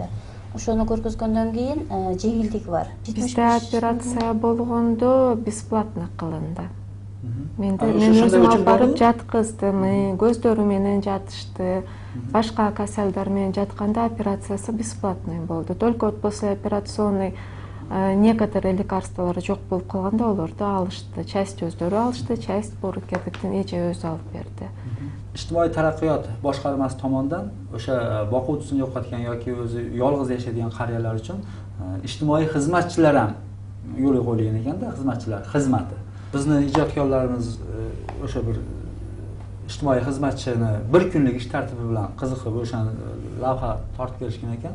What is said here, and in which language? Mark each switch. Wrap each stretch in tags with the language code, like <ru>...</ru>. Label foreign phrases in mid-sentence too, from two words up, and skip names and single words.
<ky>Ошону көргөзгөндөн кийин жеңилдик бар. Бизде операция болгондо бесплатно кылынды. Мен өзүм алып барып жаткыздым, көздөрү менен жатышты, башка каселдар менен жатканда операциясы бесплатный болду.</ky> <ru>Только после операционной некоторые</ru> <ky>лекарстволор жок болуп калганда олорду алышты. Часть өздөрү алышты, часть Bo'rikerdiктин эже өзү алып берди.</ky> <uz>Ijtimoiy taraqqiyot boshqarmasi tomonidan o'sha boquvchisini yo'qotgan yoki o'zi yolg'iz yashaydigan qariyalar uchun ijtimoiy xizmatchilar ham yo'lga qo'yilgan ekanda, xizmatchilar xizmati. Bizni ijodkorlarimiz o'sha bir ijtimoiy xizmatchini bir kunlik ish tartibi bilan qiziqib o'shani lavha tortib berishgan ekan.</uz>